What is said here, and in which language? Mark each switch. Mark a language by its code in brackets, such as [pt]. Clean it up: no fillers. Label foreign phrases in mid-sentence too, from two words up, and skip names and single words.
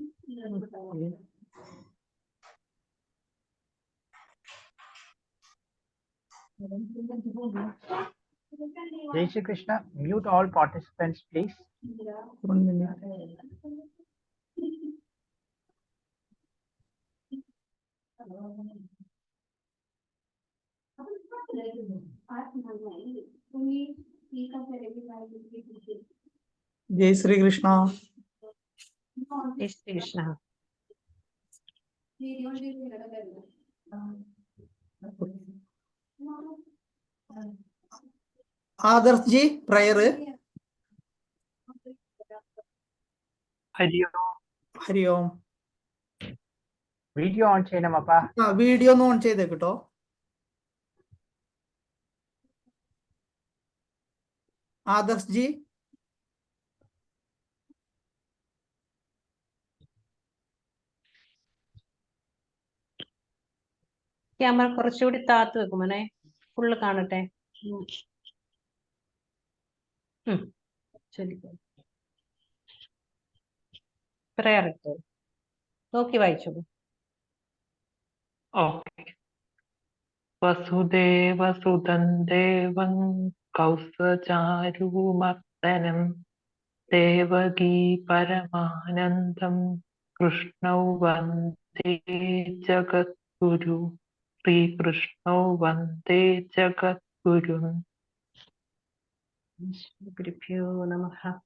[hi] Jai Shri Krishna, [en] mute all participants, please. 1 minute. [hi] Jai Shri Krishna. Jai Shri Krishna. [en] Adarsh ji, prayer. [hi] Hari Om. Hari Om. [en] Video on [ml] cheyanamappa. Video no on cheyidekutto. Adarsh ji. ക്യാമറ കുറച്ചുകൂടി താത്ത് വെക്കുമോനെ, ഫുള്ള് കാണട്ടെ. ശരി, പ്രയർ ഇട്ടോ, നോക്കി വായിച്ചോളൂ. Okay. [sa] Vasudeva Sudan Devan Kausacharumardanam Devagi Paramanandam Krishnau Vande Jagadguru. Sri Krishnau Vande Jagadguru. ഗുരുഭ്യോ നമഃ.